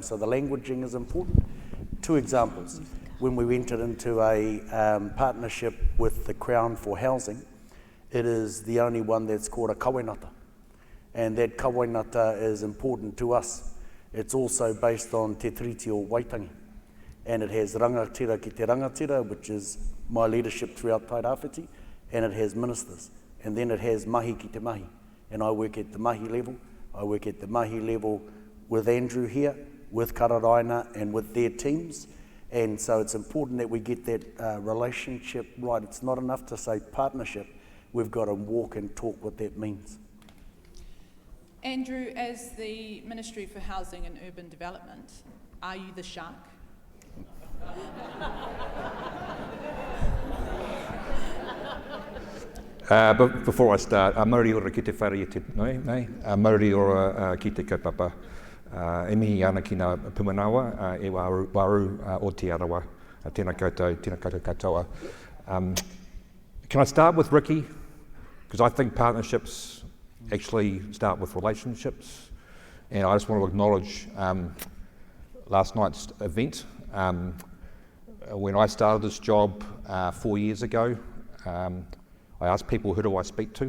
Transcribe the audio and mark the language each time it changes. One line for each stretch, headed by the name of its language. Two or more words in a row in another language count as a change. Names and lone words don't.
English: So the languaging is important. 2 examples. When we entered into a partnership with the Crown for housing, it is the only one that's called a kawainata. And that kawainata is important to us. It's also based on te tiriti o Waitangi. And it has
Māori: rangatira ki te rangatira,
English: which is my leadership throughout Tairāwhiti, and it has ministers. And then it has
Māori: mahi ki te mahi.
English: And I work at the mahi level. I work at the mahi level with Andrew here, with Kararaina, and with their teams. And so it's important that we get that relationship right. It's not enough to say partnership. We've got to walk and talk what that means. Andrew, as the Ministry for Housing and Urban Development, are you the shark? But before I start,
Māori: mauri ora ki te whare te nei, mauri ora ki te kaupapa. E mihi ana ki ngā pumanawa, e waru o te arawa, tēnā koutou katoa.
English: Can I start with Ricky? Because I think partnerships actually start with relationships. And I just want to acknowledge last night's event. When I started this job 4 years ago, I asked people, who do I speak to?